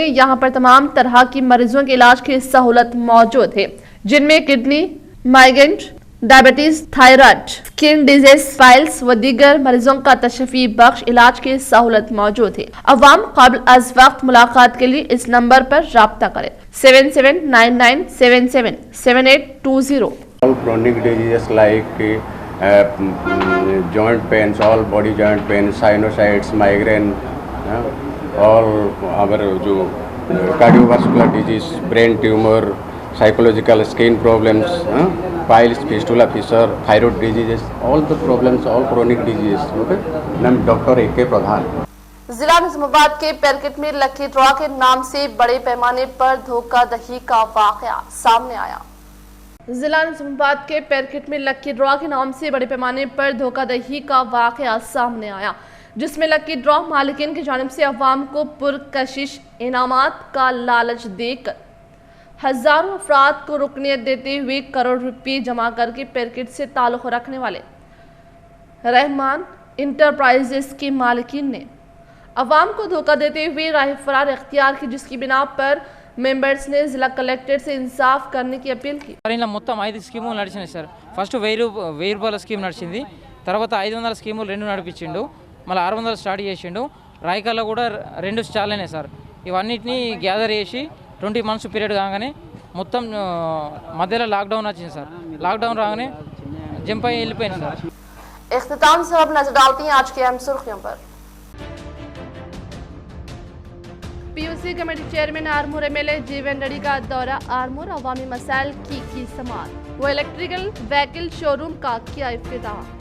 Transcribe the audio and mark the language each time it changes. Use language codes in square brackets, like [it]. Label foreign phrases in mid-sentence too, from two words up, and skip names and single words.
[ur] یہاں پر تمام طرح کی مریضوں کے علاج کی سہولت موجود ہے، جن میں کڈنی، مائیگرین، ڈائبیٹیز، تھائرائیڈ, [en] skin disease, [ur] فائلز و دیگر مریضوں کا تشفی بخش علاج کی سہولت موجود ہے. عوام قبل از وقت ملاقات کے لیے اس نمبر پر رابطہ کریں 7799777820. [en] All chronic diseases like joint pains, all body joint pains, sinusitis, migraine, all our जो cardiovascular disease, brain tumor, psychological skin problems, piles, fistula, fissure, thyroid diseases, all the problems, all chronic diseases. [ur] Okay, نام ڈاکٹر اے کے پردھان. ضلع نظام آباد کے پیرکٹ میں [en] lucky draw [ur] کے نام سے بڑے پیمانے پر دھوکہ دہی کا واقعہ سامنے آیا. ضلع نظام آباد کے پیرکٹ میں [en] lucky draw [ur] کے نام سے بڑے پیمانے پر دھوکہ دہی کا واقعہ سامنے آیا, جس میں [en] lucky draw [ur] مالکین کی جانب سے عوام کو پرکشش انعامات کا لالچ دے کر ہزاروں افراد کو رکنیت دیتے ہوئے کروڑ روپے جمع کرکے پیرکٹ سے تعلق رکھنے والے رحمان انٹرپرائزز کے مالکین نے عوام کو دھوکہ دیتے ہوئے راہ فرار اختیار کی، جس کی بنا پر మెంబర్స్ نے ضلع کلکٹر سے انصاف کرنے کی اپیل کی। [te] ఇలా మొత్తం 5 స్కీములు నడిచినాయి సార్। ఫస్ట్ 1000 రూపాయల స్కీమ్ నడిచింది, తర్వాత 500 స్కీములు 2 నడిపించిండు, మళ్ళీ 600 స్టార్ట్ చేసిండు। రాయకల్లో కూడా 2 స్టాల్ అయినాయి సార్। ఇవన్నిటిని గ్యాదర్ చేసి 20 [en] months period [te] కాగానే మొత్తం మధ్యలో లాక్డౌన్ వచ్చింది సార్। లాక్డౌన్ రాగానే జంప్ అయ్యి వెళ్ళిపోయింది సార్। [ur] اختتام سے اب نظر ڈالتی ہیں آج کی اہم سرخیوں پر. پی یو سی کمیٹی چیئرمین آرمور ایم ایل اے جیون ریڈی کا دورہ آرمور، عوامی مسائل کی سماعت و [en] electrical vehicle showroom [ur] کا کیا افتتاح.